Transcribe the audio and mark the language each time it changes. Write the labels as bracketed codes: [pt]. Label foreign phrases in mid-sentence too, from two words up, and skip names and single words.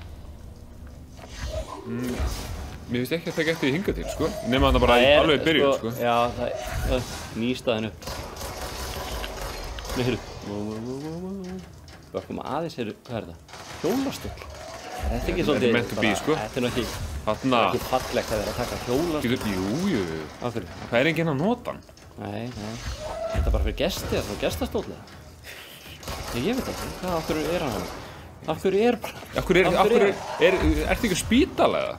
[is] Mér finnst ekki að það gæti því hingað til, sko. Nefna þarna bara alveg í byrjun, sko. Já, það er nýstaðin upp. Nei, heyrðu. Það koma aðeins, heyrðu, hvað er það? Hjólastöll. Þetta er ekki svolítið... Þetta [en] er meant to be, [is] sko. Þetta er nú ekki fallegt að vera að taka hjólastöll. Jú. Af hverju? Það er enginn að nota hann. Nei. Þetta er bara fyrir gesti, það er svona gestastóðlega. Ég veit ekki, af hverju er hann? Af hverju er bara... Ertu ekki spítalega?